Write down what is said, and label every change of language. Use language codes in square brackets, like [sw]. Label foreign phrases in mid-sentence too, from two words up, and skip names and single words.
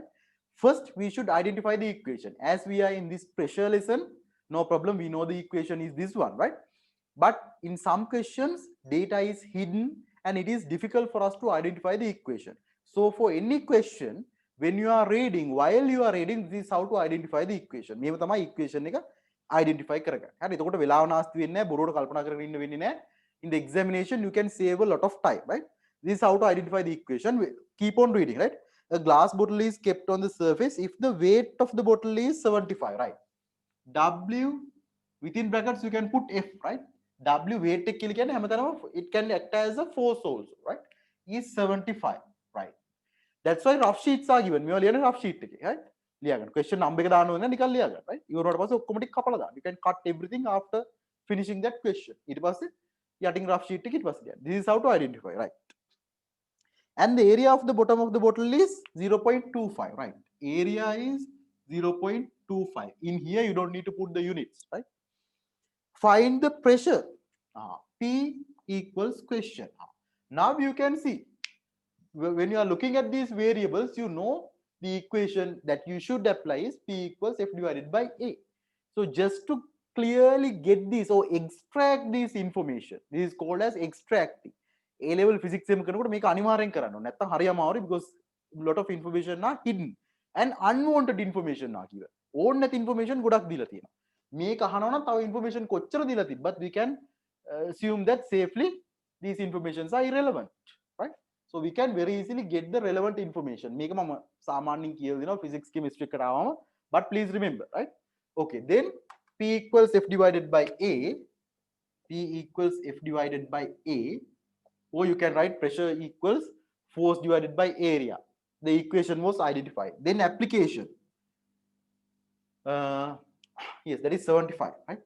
[en] First we should identify the equation. As we are in this pressure lesson, no problem, we know the equation is this one, right? But in some questions data is hidden and it is difficult for us to identify the equation. So for any question, when you are reading, while you are reading, this is how to identify the equation. [si] මේව තමයි equation එක identify කරගන්න. හරි එතකොට වෙලාව නාස්ති වෙන්නේ නැහැ බොරුවට කල්පනා කරගෙන ඉන්න වෙන්නේ නැහැ. [en] In the examination you can save a lot of time, right? This is how to identify the equation. Keep on reading, right? A glass bottle is kept on the surface if the weight of the bottle is 75, right? W within brackets you can put F, right? W weight [si] එක කියලා කියන්නේ හැමතැනම [en] it can act as a force also, right? Is 75, right? That's why rough sheets are given. [si] මේවා ලියන්නේ [en] rough sheet [si] එකේ, right? ලියගන්න. [en] question number [si] එක දාන්න ඕනේ නිකන් ලියගන්න, right? ඉවරවට පස්සේ ඔක්කොම ටික කපලා දාන්න. [en] You can cut everything after finishing that question. [si] ඊට පස්සේ යටින් [en] rough sheet [si] එක ඊට පස්සේ ලියන්න. [en] This is how to identify, right? And the area of the bottom of the bottle is 0.25, right? Area is 0.25. In here, you don't need to put the units, right? Find the pressure. P equals question. Now you can see, when you are looking at these variables, you know the equation that you should apply is P equals F divided by A. So just to clearly get this or extract this information, this is called as extracting. A level physics [si] එක කරනකොට මේක අනිවාර්යෙන් කරන්න ඕනේ. නැත්නම් හරි අමාරුයි [en] because lot of information are hidden and unwanted information [si] නා කිය. ඕන නැති information ගොඩක් දීලා තියෙනවා. මේක අහනවා නම් තව information කොච්චර දීලා තිබ්බත් [en] we can assume that safely these informations are irrelevant, right? So we can very easily get the relevant information. [si] මේක මම සාමාන්‍යයෙන් කියලා දෙනවා [en] physics chemistry [si] එකට ආවම, [en] but please remember, right? Okay, then P equals F divided by A. P equals F divided by A. Or you can write pressure equals force divided by area. The equation was identified. Then application. Yes, that is 75, right?